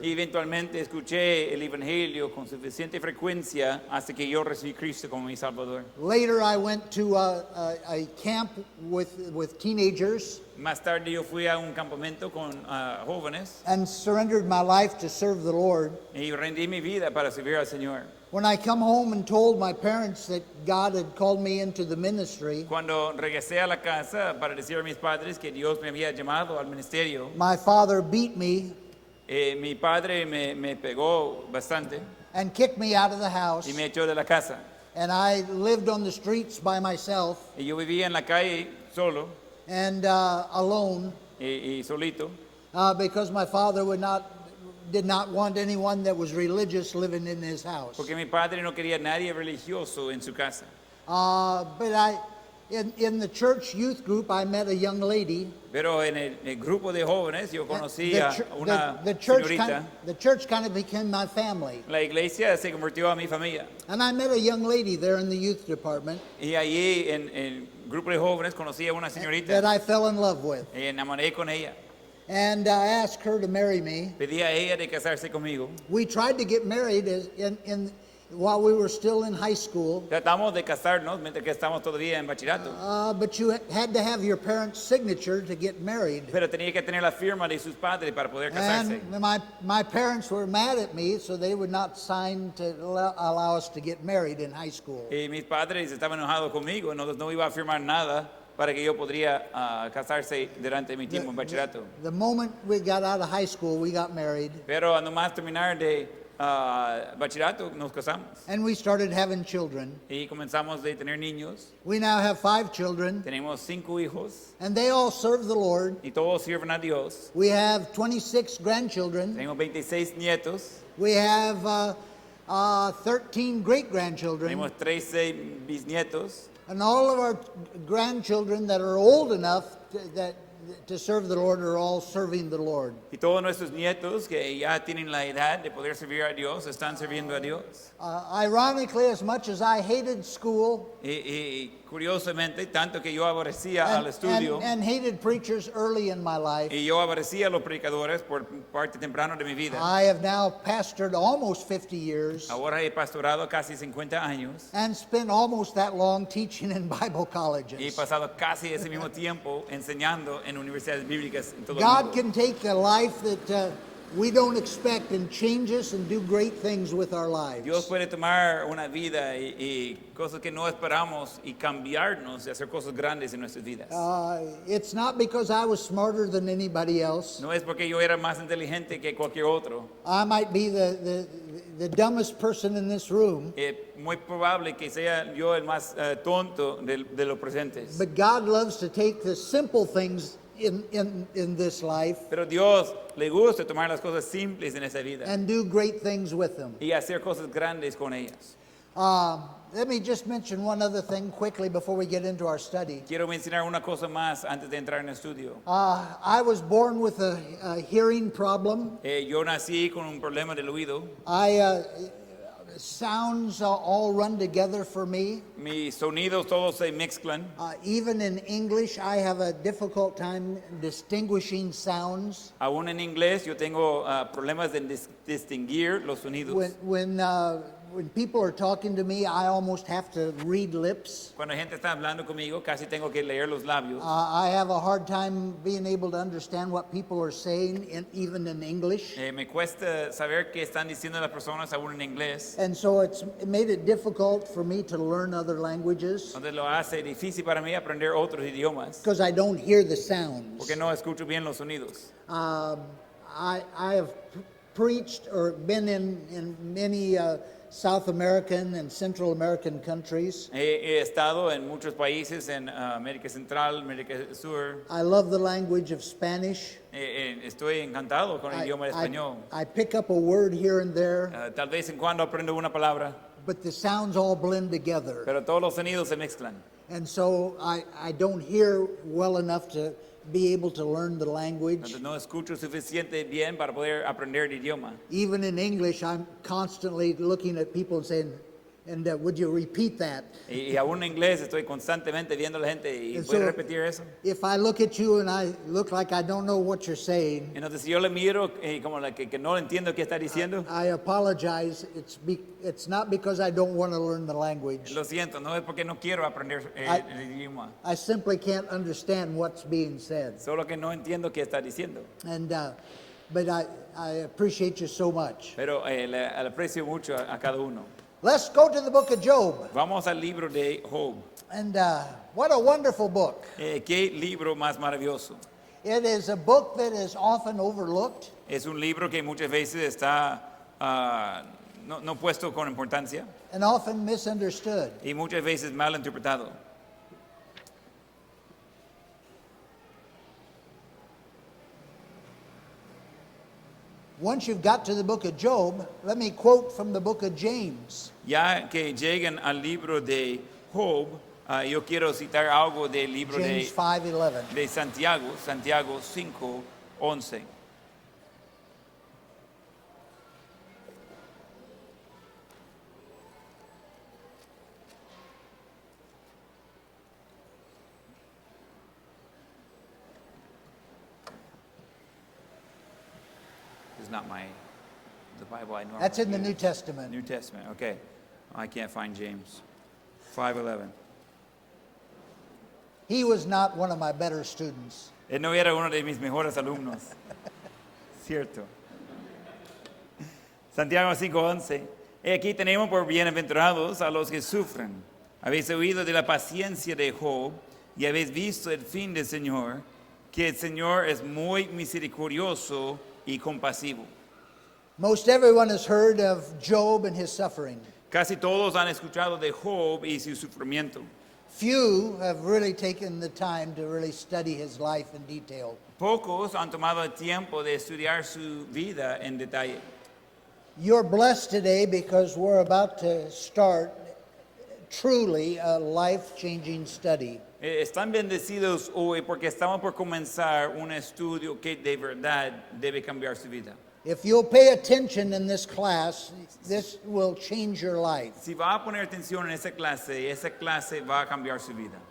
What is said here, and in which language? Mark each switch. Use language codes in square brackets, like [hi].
[es] Y eventualmente escuché el evangelio con suficiente frecuencia hasta que yo recibí Cristo como mi Salvador. [en] Later I went to a camp with teenagers [es] Más tarde yo fui a un campamento con jóvenes [en] and surrendered my life to serve the Lord. [es] y rendí mi vida para servir al Señor. [en] When I come home and told my parents that God had called me into the ministry, [es] Cuando regresé a la casa para decir a mis padres que Dios me había llamado al ministerio, [en] my father beat me [es] mi padre me pegó bastante [en] and kicked me out of the house. [es] y me echó de la casa. [en] And I lived on the streets by myself [es] Y yo vivía en la calle solo [en] and alone [es] y solito [en] because my father did not want anyone that was religious living in his house. [es] porque mi padre no quería nadie religioso en su casa. [en] But in the church youth group, I met a young lady. [es] Pero en el grupo de jóvenes yo conocí [en] The [es] a [en] chu- [es] una [en] the church [es] señorita. [en] the church kind of became my family. [es] La iglesia se convirtió a mi familia. [en] And I met a young lady there in the youth department [es] Y allí en el grupo de jóvenes conocí a una [en] that [es] señorita [en] I fell in love with. [es] y enamoré con ella. [en] And I asked her to marry me. [es] Pedí a ella de casarse conmigo. [en] We tried to get married while we were still in high school, [es] Tratamos de casarnos mientras que estamos todavía en bachillerato. [en] but you had to have your parents' signature to get married. [es] Pero tenía que tener la firma de sus padres para poder casarse. [en] And my parents were mad at me, so they would not sign to allow us to get married in high school. [es] Y mis padres estaban enojados conmigo, no iba a firmar nada para que yo podría casarse durante mi tiempo en bachillerato. [en] The moment we got out of high school, we got married, [es] Pero a nomás terminar de bachillerato nos casamos [en] and we started having children. [es] y comenzamos de tener niños. [en] We now have 5 children, [es] Tenemos 5 hijos [en] and they all serve the Lord. [es] y todos sirven a Dios. [en] We have 26 grandchildren. [es] Tenemos 26 nietos, [en] We have 13 great-grandchildren. [es] tenemos 13 bisnietos [en] And all of our grandchildren that are old enough to serve the Lord are all serving the Lord. [es] y todos nuestros nietos que ya tienen la edad de poder servir a Dios están sirviendo a Dios. [en] Ironically, as much as I hated school [es] Y curiosamente, tanto que yo aborrecía al estudio [en] and hated preachers early in my life, [es] y yo aborrecía a los predicadores por parte temprano de mi vida. [en] I have now pastored almost 50 years [es] Ahora he pastorado casi 50 años [en] and spent almost that long teaching in Bible [es] y he [en] colleges. [es] pasado casi ese mismo tiempo enseñando en universidades bíblicas en todo el [en] God [es] mundo. [en] can take a life that we don't expect and change us and do great things with our lives. [es] Dios puede tomar una vida y cosas que no esperamos y cambiarnos y hacer cosas grandes en nuestras vidas. [en] It's not because I was smarter than anybody else. [es] No es porque yo era más inteligente que cualquier otro. [en] I might be the dumbest person in this room, [es] Muy probable que sea yo el más tonto de los presentes. [en] but God loves to take the simple things in this life [es] Pero Dios le gusta tomar las cosas simples en esa vida [en] and do great things with them. [es] y hacer cosas grandes con ellas. [en] Let me just mention one other thing quickly before we get into our study. [es] Quiero mencionar una cosa más antes de entrar en el estudio. [en] I was born with a hearing problem. [es] Yo nací con un problema del oído. [en] Sounds all run together for me. [es] Mis sonidos todos se mezclan. [en] Even in English, I have a difficult time distinguishing sounds. [es] Aún en inglés yo tengo problemas de distinguir los sonidos. [en] When people are talking to me, I almost have to read lips. [es] Cuando la gente está hablando conmigo, casi tengo que leer los labios. [en] I have a hard time being able to understand what people are saying, even in English. [es] Me cuesta saber qué están diciendo las personas aún en inglés. [en] And so it made it difficult for me to learn other languages [es] Entonces lo hace difícil para mí aprender otros idiomas [en] because I don't hear the sounds. [es] porque no escucho bien los sonidos. [en] I have preached or been in many South American and Central American countries. [es] He estado en muchos países en América Central, América del Sur. [en] I love the language of Spanish. [es] Estoy encantado con el idioma español. [en] I pick up a word here and there, [es] Tal vez en cuando aprendo una palabra, [en] but the sounds all blend together. [es] pero todos los sonidos se mezclan. [en] And so I don't hear well enough to be able to learn the language. [es] Entonces no escucho suficiente bien para poder aprender el idioma. [en] Even in English, I'm constantly looking at people and saying, would you repeat that? [es] Y aún en inglés estoy constantemente viendo a la gente y [en] And [es] puedo [en] so- [es] repetir eso. [en] If I look at you and I look like I don't know what you're saying, [es] Entonces si yo le miro como que no entiendo qué está diciendo, [en] I apologize. It's not because I don't want to learn the language. [es] lo siento, no es porque no quiero aprender [en] I- [es] el idioma, [en] I simply can't understand what's being said. [es] solo que no entiendo qué está diciendo. [en] And but I appreciate you so much. [es] Pero le aprecio mucho a cada uno. [en] Let's go to the book of Job. [es] Vamos al libro de Job. [en] And what a wonderful book. [es] Qué libro más maravilloso. [en] It is a book that is often overlooked. [es] Es un libro que muchas veces está no puesto con importancia [en] And often misunderstood. [es] y muchas veces mal interpretado. [en] Once you've got to the book of Job, let me quote from the book of James. [es] Ya que lleguen al libro de Job, yo quiero citar algo del libro [en] James 5:11. [es] de Santiago, Santiago 5:11. [en] It's not the Bible I normally That's in the use. New Testament. New Testament, okay. I can't find James. 5:11. He was not one of my better students. [es] Él no era uno de mis mejores alumnos. Cierto. Santiago 5:11. Aquí tenemos por bienaventurados a los que sufren. Habéis oído de la paciencia de Job y habéis visto el fin del Señor, que el Señor es muy misericordioso y compasivo. [en] Most everyone has heard of Job and his suffering. [es] Casi todos han escuchado de Job y su sufrimiento. [en] Few have really taken the time to really study his life in detail. [es] Pocos han tomado el tiempo de estudiar su vida en detalle. [en] You're blessed today because we're about to start truly a life-changing study. [es] Están bendecidos hoy porque estamos por comenzar un estudio que de verdad debe cambiar su vida. [en] If you'll pay attention in this class, this will change your life. [es] Si va a poner atención en esa clase va a cambiar su vida.